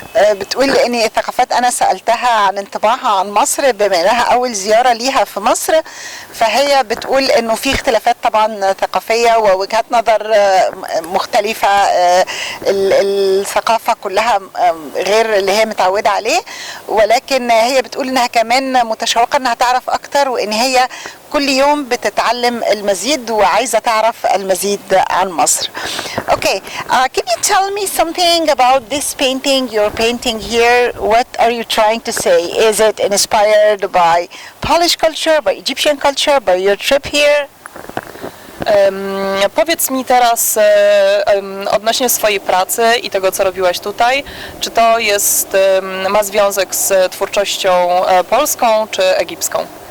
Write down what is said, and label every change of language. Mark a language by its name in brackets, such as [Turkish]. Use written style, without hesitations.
[Arabic] بتقول ان الثقافات انا سالتها عن انطباعها عن مصر بما انها اول زياره ليها في مصر، فهي بتقول انه في اختلافات طبعا ثقافيه ووجهات نظر مختلفه، الثقافه كلها غير اللي هي متعوده عليه، ولكن هي بتقول انها كمان متشوقه انها تعرف اكتر وان هي كل يوم بتتعلم المزيد وعايزه تعرف المزيد عن مصر. [English] Okay, can you tell me something about this painting you're painting here? What are you trying to say? Is it inspired by Polish culture, by Egyptian culture, by your trip here? [Polish] Powiedz mi teraz odnośnie swojej pracy i tego, co robiłaś tutaj, czy to jest, ma związek z twórczością polską czy egipską?